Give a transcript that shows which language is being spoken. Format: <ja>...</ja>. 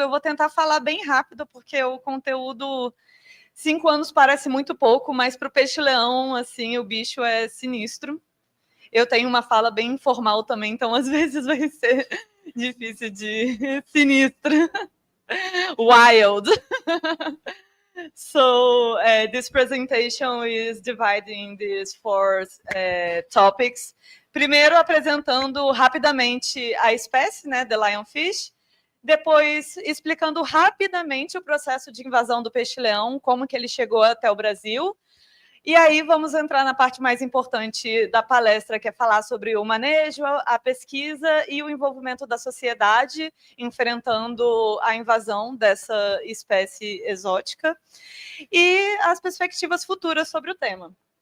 <pt>Eu vou tentar falar bem rápido, porque o conteúdo 5 anos parece muito pouco, mas para o peixe-leão, assim, o bicho é sinistro. Eu tenho uma fala bem informal também, então às vezes vai ser difícil de sinistro.</pt> <en>Wild. So this presentation is divided in these 4 topics.</en> <pt>Primeiro, apresentando rapidamente a espécie, né,</pt> <en>the Lionfish.</en> <pt>Depois, explicando rapidamente o processo de invasão do peixe-leão, como que ele chegou até o Brasil. E aí vamos entrar na parte mais importante da palestra, que é falar sobre o manejo, a pesquisa e o envolvimento da sociedade, enfrentando a invasão dessa espécie exótica, e as perspectivas futuras sobre o tema.</pt>